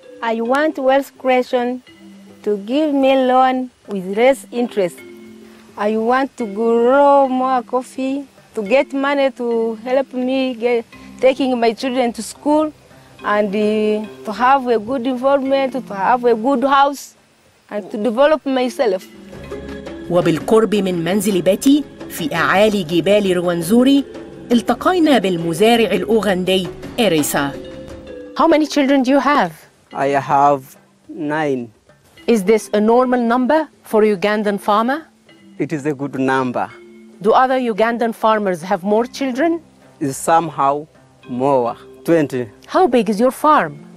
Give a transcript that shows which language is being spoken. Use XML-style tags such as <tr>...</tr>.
<en>I want wealth creation to give me loan with less interest. I want to grow more coffee, to get money to help me taking my children to school, and to have a good environment, to have a good house, and to develop myself.</en> <ar>وبالقرب من منزل بيتي في أعالي جبال روانزوري التقينا بالمزارع الأوغندي إريسا.</ar> <en>How many children do you have? I have 9. Is this a normal number for a Ugandan farmer? It is a good number. Do other Ugandan farmers have more children? It's somehow more, 20. How big is your farm?</en>